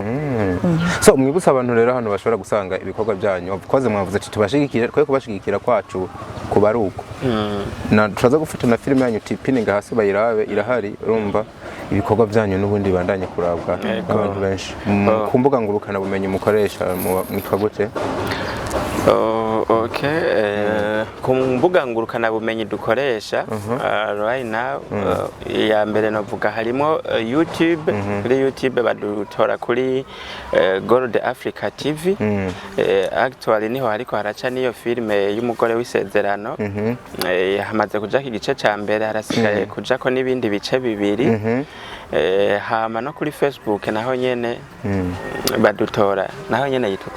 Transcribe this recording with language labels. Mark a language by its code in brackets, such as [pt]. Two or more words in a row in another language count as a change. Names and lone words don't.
[rn] so mwibutsa abantu rero hano bashobora gusanga ibikorwa byanyu koze mwavuze ati tubashigikira twe kubashigikira kwacu kuba ari uko turaza gufata na filime yanyu tipininga hasi bayirabe irahari urumva ibikorwa byanyu n'ubundi bandanye kurabwa abantu benshi ku mbuga ngurukana bumenyi mukoresha mwitwa gute ku mbuga ngurukana bumenyi dukoresha [en] right now [rn] ya mbere novuga harimo YouTube kuri YouTube badutora kuri Gold Africa TV actually niho hariko haraca niyo filime y'umugore w'isezerano hamaze kuja igice ca mbere harasigaye kujako n'ibindi bice bibiri hama no kuri Facebook naho nyene badutora naho nyene yitwa